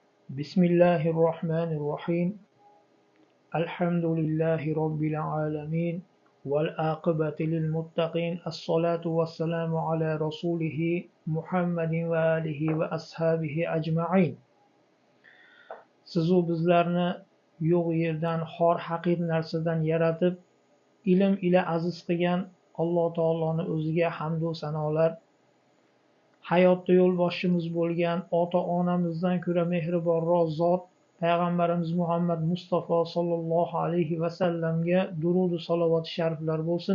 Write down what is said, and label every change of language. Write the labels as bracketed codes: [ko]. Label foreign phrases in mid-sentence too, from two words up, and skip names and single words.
[ar] بسم الله الرحمن الرحيم الحمد لله رب العالمين والعاقبة للمتقين الصلاة والسلام على رسوله محمد وآله وأصحابه أجمعين. [uz] Sizu bizlarni yo'q yerdan xor haqir narsadan yaratib ilm ila aziz qilgan Alloh taoloni o'ziga hamd va sanolar, hayotda yo'lboshchimiz bo'lgan ota-onamizdan ko'ra mehribonroq zot payg'ambarimiz Muhammad Mustafa sallallohu alayhi vasallamga durud va salovat shariflar bo'lsin.